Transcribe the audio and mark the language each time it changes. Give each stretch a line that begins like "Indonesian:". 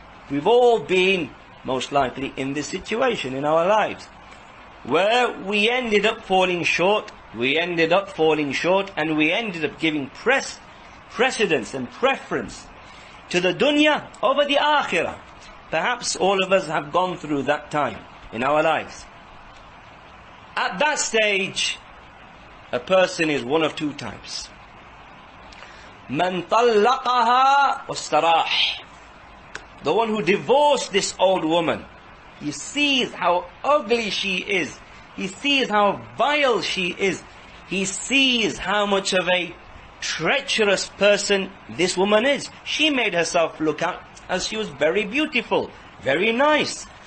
English: We've all been most likely in this situation in our lives, where we ended up falling short, and we ended up giving precedence and preference to the dunya over the akhirah. Perhaps all of us have gone through that time in our lives. At that stage, a person is one of two types.
Arabic: Man طَلَّقَهَا وَاسْتَرَاحَ.
English: The one who divorced this old woman. He sees how ugly she is. He sees how vile she is. He sees how much of a treacherous person this woman is. She made herself look out as she was very beautiful, very nice.